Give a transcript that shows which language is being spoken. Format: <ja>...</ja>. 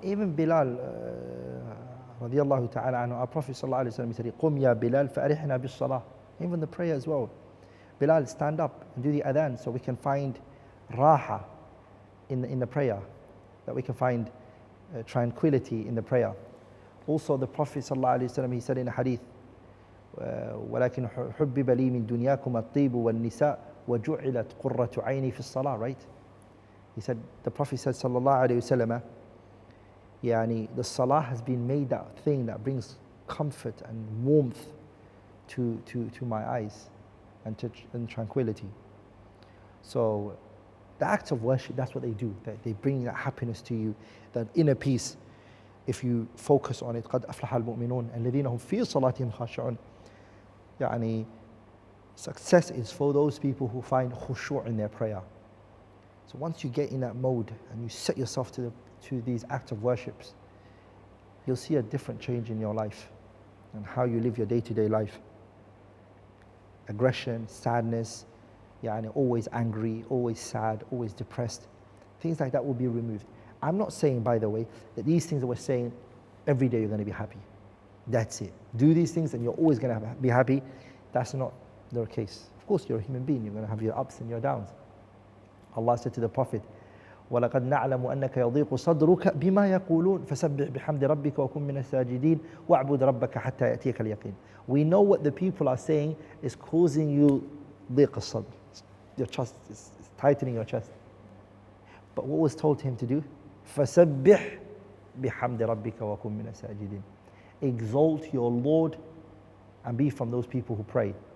<en>Even Bilal, radiallahu ta'ala anhu, our Prophet sallallahu alayhi wa sallam said,</en> <ar>قُمْ يَا بِلَال فَأَرِحْنَا بِالصَّلَاةِ.</ar> <en>Even the prayer as well. Bilal, stand up and do the adhan so we can find raha in the prayer, that we can find tranquility in the prayer. Also the Prophet ﷺ, he said in a hadith,</en> <ar>ولكن حبب لي من دنياكم الطيب والنساء وجعلت قرة عيني في الصلاة,</ar> <en>right? He said, the Prophet said sallallahu alayhi wasallam, yani the salah has been made that thing that brings comfort and warmth to my eyes and tranquility. So the acts of worship, that's what they do. They bring that happiness to you, that inner peace. If you focus on it,</en> <ar>قد أفلح المؤمنون الذين هم في صلاتهم خاشعون.</ar> <en>يعني success is for those people who find khushu' in their prayer. So once you get in that mode and you set yourself to these acts of worships, you'll see a different change in your life and how you live your day-to-day life. Aggression, sadness, always angry, always sad, always depressed. Things like that will be removed. I'm not saying, by the way, that these things that we're saying, every day you're going to be happy. That's it. Do these things and you're always going to be happy. That's not the case. Of course, you're a human being. You're going to have your ups and your downs. Allah said to the Prophet,</en> <ar>وَلَقَدْ نَعْلَمُ أَنَّكَ يَضِيقُ صَدْرُكَ بِمَا يَقُولُونَ فَسَبِّحْ بِحَمْدِ رَبِّكَ وَكُن مِّنَ السَّاجِدِينَ وَاعْبُدْ رَبَّكَ حَتَّى يَأْتِيَكَ الْيَقِينُ.</ar> <en>We know what the people are saying is causing you</en> <ar>ضيق الصدر.</ar> <en>Your chest is tightening your chest. But what was told to him to do?</en> <ar>فَسَبِّحْ بِحَمْدِ رَبِّكَ وَكُن مِّنَ السَّاجِدِينَ.</ar> <en>Exalt your Lord and be from those people who pray.</en>